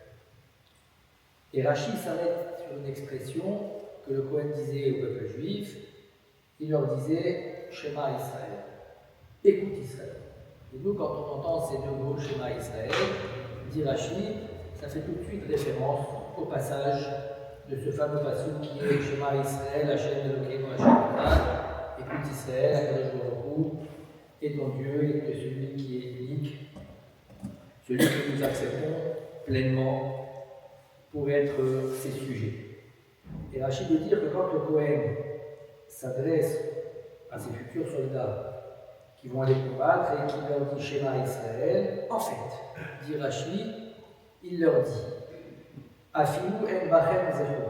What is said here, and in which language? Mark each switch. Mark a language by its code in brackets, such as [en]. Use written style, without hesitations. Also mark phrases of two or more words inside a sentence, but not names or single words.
[fr] Et Rashi s'arrête sur une expression que le Kohen disait au peuple juif. Il leur disait [he] שמע ישראל, [fr] écoute Israël. Et nous, quand on entend ces deux mots [he] שמע ישראל, [fr] dit Rashi, ça fait tout de suite référence au passage de ce fameux passage qui est [he] שמע ישראל, השם אלוקינו השם אחד, [fr] écoute Israël, [he] הקדוש ברוך הוא [fr] est ton Dieu et que celui qui est unique, celui que nous acceptons pleinement pour être ses sujets. Et Rachid veut dire que quand le Kohen s'adresse à ses futurs soldats qui vont aller combattre et qu'il leur dit [he] שמע ישראל, [fr] en fait, dit Rachid, il leur dit [he] אפילו אין בכם זכות.